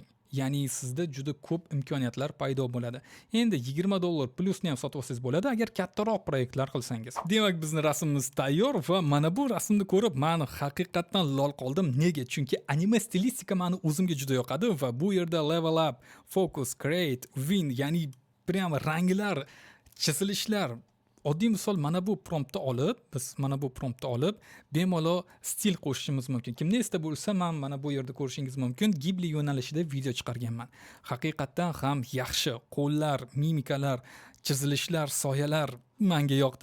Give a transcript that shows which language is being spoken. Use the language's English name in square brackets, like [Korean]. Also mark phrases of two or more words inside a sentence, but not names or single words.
[Uzbek] Ya'ni sizda juda ko'p imkoniyatlar paydo bo'ladi. Endi $20 plusni ham sotib olsangiz bo'ladi agar kattaroq proyektlar qilsangiz. Demak, bizning rasmimiz tayyor va mana bu rasmni ko'rib men haqiqatan lol qoldim. Nega? Chunki anime stilistika meni o'zimga juda yoqadi va bu yerda [English] level up, focus, create, win, [Uzbek] ya'ni prям ranglar, chizilishlar. Oddiy misol, mana bu promptni olib, bemalol stil qo'shishimiz mumkin. Kimda esda bo'lsa, men mana bu yerda ko'rishingiz mumkin, Ghibli yo'nalishida video chiqarganman. Haqiqatan ham yaxshi qo'llar, mimikalar, chizilishlar, soyalar Menga yoqdi.